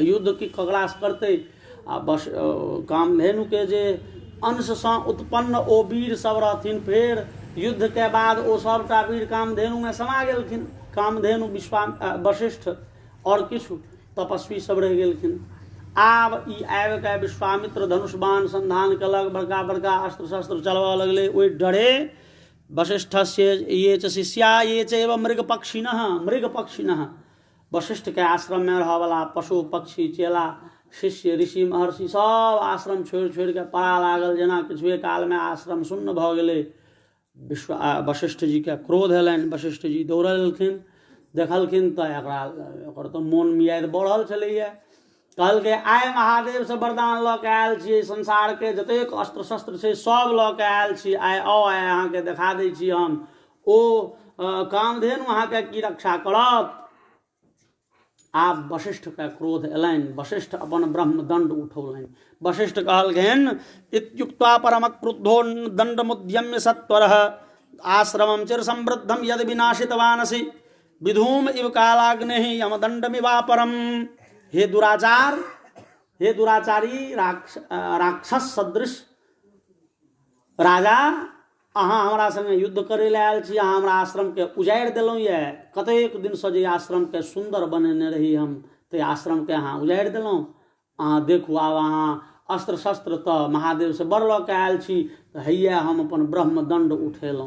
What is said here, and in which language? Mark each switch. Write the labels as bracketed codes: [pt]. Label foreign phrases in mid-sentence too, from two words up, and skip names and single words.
[mai] युद्ध की ककरा से करते, आ कामधेनु के जे अंश से उत्पन्न ओ वीर सब रहथिन, फिर युद्ध के बाद ओ सबटा वीर कामधेनु में समा गेलखिन। कामधेनु वशिष्ठ और किछु तपस्वी सब रह गेलखिन। आब ई आबि के विश्वामित्र धनुष बाण संधान कलक, बड़का बड़का अस्त्र शस्त्र चलबऽ लगले। ओहि डरे [sa] वशिष्ठस्य ये च शिष्या ये चैव मृगपक्षिणः, मृगपक्षिणः [mai] वशिष्ठ के आश्रम में रह वाला पशु पक्षी चेला शिष्य ऋषि महर्षि सब आश्रम छोड़ छोड़ के पड़ा लागल, जेना किछुए काल में आश्रम शून्य भ गेलै। वशिष्ठ जी के क्रोध एलनि। वशिष्ठ जी दौड़लखिन, देखलखिन तऽ एकर तऽ मोन मियाद बढ़ल छलैया। कहलकै आइ महादेव से वरदान लऽ के आयल छियै, संसार के जतेक अस्त्र शस्त्र छै सब लऽ के आयल छी, आइ आउ आइ अहाँके देखा दै छी हम ओ कामधेनु अहाँके की रक्षा करत। आब वशिष्ठ के क्रोध एलनि। वशिष्ठ अपन ब्रह्मदंड उठौलनि। वशिष्ठ कहलखिन [sa] इत्युक्त्वा परम क्रुद्धो दंडमुद्यम्य सत्वरः आश्रमं चिर समृद्धम यद विनाशितवानसि विधूम इव कालाग्नेः यमदंडमिवापरम। [mai] हे दुराचार, हे दुराचारी राक्षस सदृश राजा, अहाँ हमरा संगे युद्ध करे ले आयल छी, अहाँ हमरा आश्रम के उजाड़ि देलहुँ ये। कतेक दिन से जे आश्रम के सुंदर बनेने रही हम, ते आश्रम के अहाँ उजाड़ि देलहुँ। अहाँ देखू, आब अहाँ अस्त्र शस्त्र तऽ महादेव से बड़ लऽ के आयल छी, तऽ हैया हम अपन ब्रह्मदंड उठेलहुँ।